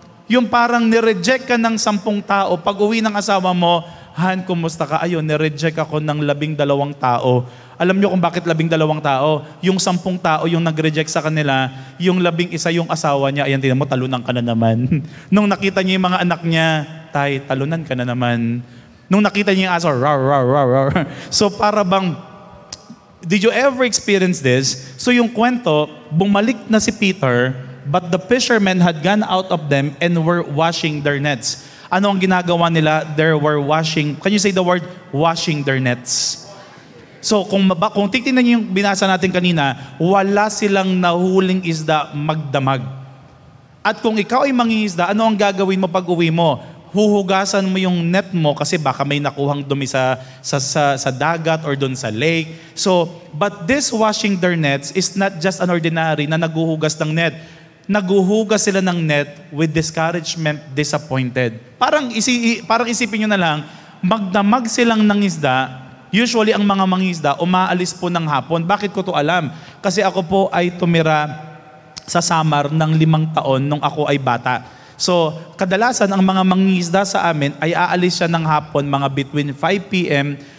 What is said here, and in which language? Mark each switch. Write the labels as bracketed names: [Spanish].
[Filipino] Yung parang nireject ka ng 10 tao, pag uwi ng asawa mo, Han, kumusta ka? Ayun, nireject ako ng 12 tao. Alam nyo kung bakit 12 tao? Yung 10 tao yung nag-reject sa kanila, yung 11 yung asawa niya, ayan, tingnan mo, talunan ka na naman. Nung nakita niya yung mga anak niya, tay, talunan ka na naman. Nung nakita niya yung aso, rar, rar, rar, rar. So para bang, [English] did you ever experience this? So [Filipino] yung kwento, bumalik na si [English] Peter, but the fishermen had gone out of them and were washing their nets. [Filipino] Ano ang ginagawa nila? [English] They were washing, can you say the word? Washing their nets. [Filipino] So kung titingnan niyo yung binasa natin kanina, wala silang nahuling isda magdamag. At kung ikaw ay mangingisda, ano ang gagawin mo pag uwi mo? Huhugasan mo yung net mo kasi baka may nakuhang dumi sa dagat or doon sa lake. [English] So, but this washing their nets is not just an ordinary [Filipino] na naguhugas ng net. Naguhugas sila ng net with discouragement, disappointed. Parang isipin nyo na lang, magdamag silang ng isda. Usually, ang mga mangisda, umaalis po ng hapon. Bakit ko to alam? Kasi ako po ay tumira sa Samar ng 5 taon nung ako ay bata. So, kadalasan ang mga mangingisda sa amin ay aalis siya ng hapon mga between 5 p.m.